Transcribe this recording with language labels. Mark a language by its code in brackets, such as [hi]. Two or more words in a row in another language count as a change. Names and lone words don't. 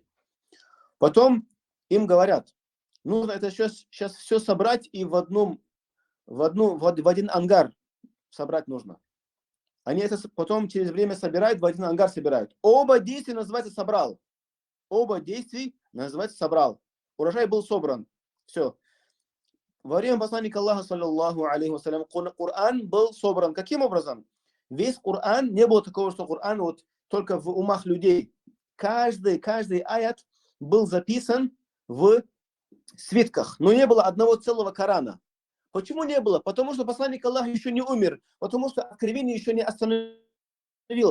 [ru] Потом им говорят, нужно это сейчас все собрать и в один ангар собрать нужно. Они это потом через время собирают, в один ангар собирают. Оба действия называется собрал. Оба действия называется собрал. Урожай был собран. Все. Во время посланника Аллаха, [ar] صلى الله عليه وسلم, [ru] Коран был собран. Каким образом? Весь Коран, не было такого, что Коран вот только в умах людей. Каждый аят был записан в свитках, но не было одного целого Корана. Почему не было? Потому что посланник Аллаха еще не умер, потому что откровение еще не остановилось.